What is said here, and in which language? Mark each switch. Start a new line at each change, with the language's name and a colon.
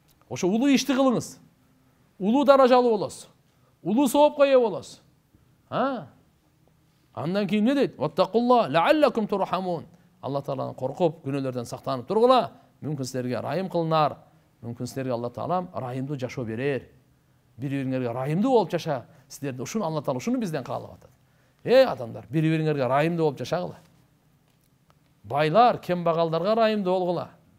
Kyrgyz: Ошо улуу ишти кылыңыз. Улуу даражалуу болосуз. Улуу соопко ээ болосуз. Андан кийин не дейт?
Arabic: Ваттакулла лааллакум турхамун.
Kyrgyz: Алла Тааладан коркуп, күнөөлөрдөн сактанып тургула. Мүмкүн силерге райым кылынар. Мүмкүн силерге Алла Таалам райымдуу жашоо берер. Бири-бириңерге райымдуу болуп жаша. Силерде ушуну Алла Таала ушуну бизден каалап атат. Адамдар, бири-бириңерге райымдуу болуп жашагыла. Байлар кембагалдарга райымдуу болгула.